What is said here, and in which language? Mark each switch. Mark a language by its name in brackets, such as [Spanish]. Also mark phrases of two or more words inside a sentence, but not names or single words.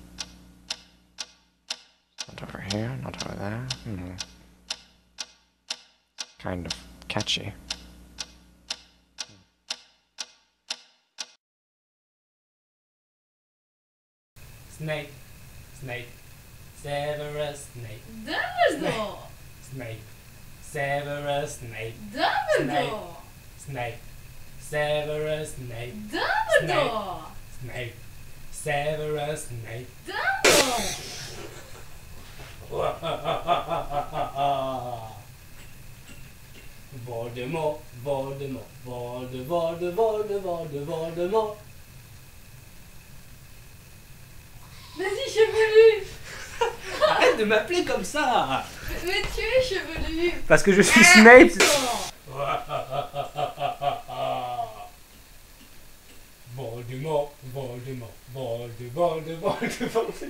[English] Not over here, not over there. Kind of catchy. Snape, Snape, Severus Snape. Dumbledore! Snape, Severus Snape. Dumbledore! Snape, Severus Snape. Dumbledore! Snape, Severus Snape. Dumbledore! Voldemort, Voldemort, Voldemort, Voldemort, Voldemort. [French] Vas-y, chevelu! Arrête de m'appeler comme ça! Mais tu es chevelu! Parce que je suis Snape! Voldemort, Voldemort, Voldemort, Voldemort.